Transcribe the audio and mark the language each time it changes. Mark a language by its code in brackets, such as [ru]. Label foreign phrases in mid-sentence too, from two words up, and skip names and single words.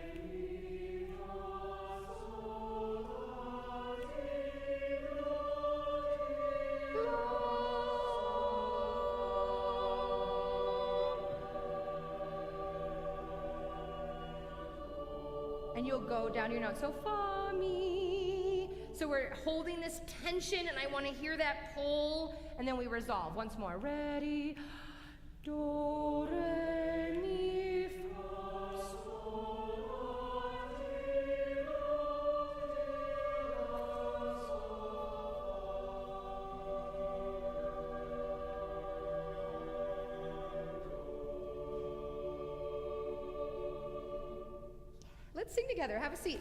[en] And you'll go down your note. So fa, mi. So we're holding this tension, and I want to hear that pull, and then we resolve. Once more. Ready. Do, re, mi, fa, sol, la, ti, do, Let's sing together. Have a seat.